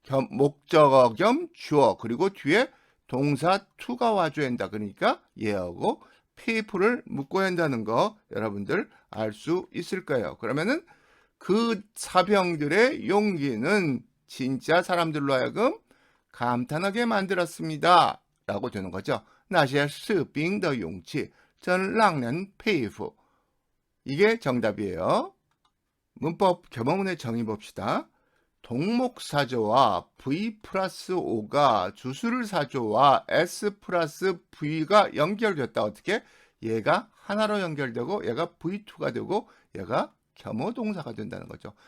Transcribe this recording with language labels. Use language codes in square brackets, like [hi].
[ko] 목적어 겸 주어 그리고 뒤에 동사 to가 와줘야 한다. 그러니까 얘하고 people를 묶어야 한다는 거 여러분들 알 수 있을 거예요. 그러면은 그 사병들의 용기는 진짜 사람들로 하여금 감탄하게 만들었습니다. 라고 되는 거죠. [zh] 那些士兵的勇气真让人佩服. [ko] 이게 정답이에요. 문법 겸허문의 정의 봅시다. 동목사조와 V 플러스 O가 주술사조와 S 플러스 V가 연결됐다. 어떻게? 얘가 하나로 연결되고 얘가 V2가 되고 얘가 겸허동사가 된다는 거죠.